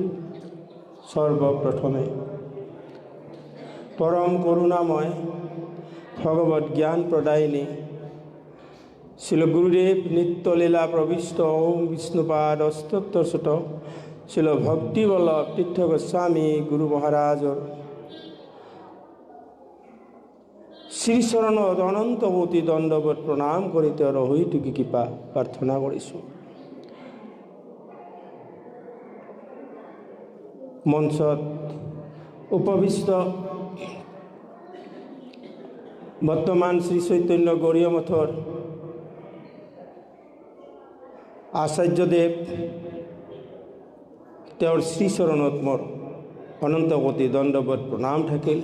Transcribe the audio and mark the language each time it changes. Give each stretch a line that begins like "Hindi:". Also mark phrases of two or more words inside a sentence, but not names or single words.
Assamese: সর্বপ্রথমে পরম করুণাময় ভগবত জ্ঞান প্রদায়িনী শিল গুরুদেব নিত্যলীলা প্রবিষ্ট ওম বিষ্ণুপাদ অস্তোত্তর শতক শিল ভক্তিবল্লভ তীর্থ গোস্বামী গুরু মহারাজৰ শ্ৰীচৰণত অনন্ত কোটি দণ্ডৱত প্ৰণাম কৰি তেওঁৰ অহৈতুকী কৃপা প্ৰাৰ্থনা কৰিছোঁ। মঞ্চত উপবিষ্ট বৰ্তমান শ্ৰী চৈতন্য গৌৰীয় মঠৰ আচাৰ্যদেৱ তেওঁৰ শ্ৰীচৰণত মোৰ অনন্ত কোটি দণ্ডৱত প্ৰণাম থাকিল।